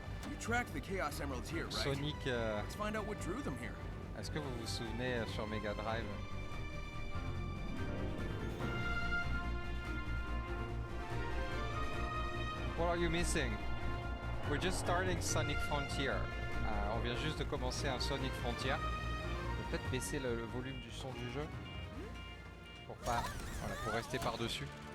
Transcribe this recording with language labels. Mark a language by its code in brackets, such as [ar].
[en] You tracked the Chaos Emeralds here, right? Sonic. Let's find out what drew them here. [fr] Est-ce que vous vous souvenez sur Mega Drive? [en] What are you missing? We're just starting Sonic Frontier. [fr] On vient juste de commencer un Sonic Frontier. On peut peut-être baisser le volume du son du jeu pour pas, voilà, pour rester par-dessus.